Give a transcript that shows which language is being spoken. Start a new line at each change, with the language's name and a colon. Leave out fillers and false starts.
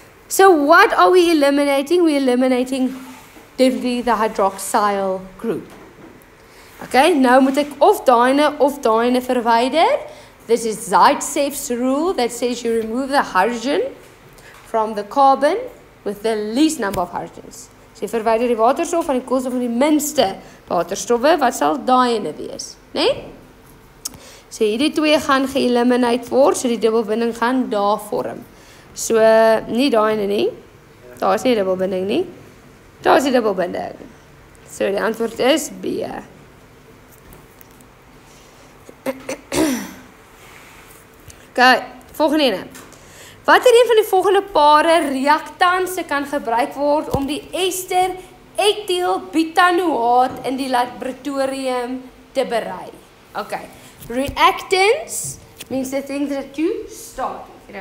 English: So what are we eliminating? We're eliminating definitely the hydroxyl group.
Afrikaans: Okay, nou moet ek of daai verwyder.
English: This is Zaitsev's rule that says you remove the hydrogen from the carbon with the least number of hydrogens.
Afrikaans: So jy verwyder die waterstof van die koolstof van die minste waterstowwe, wat sal daai ene wees, né? Nee? So hierdie twee gaan geeliminate word, so die dubbelbinding gaan daar vorm. So nie daai ene nie. Daar is nie dubbelbinding nie. Daar is die dubbelbinding. So die antwoord is B. Okay, volgende ene. Watter een van die volgende pare reaktanse kan gebruik word om die ester etielbutanoaat in die laboratorium te berei? Okay.
English: Reactants means the things that you start with.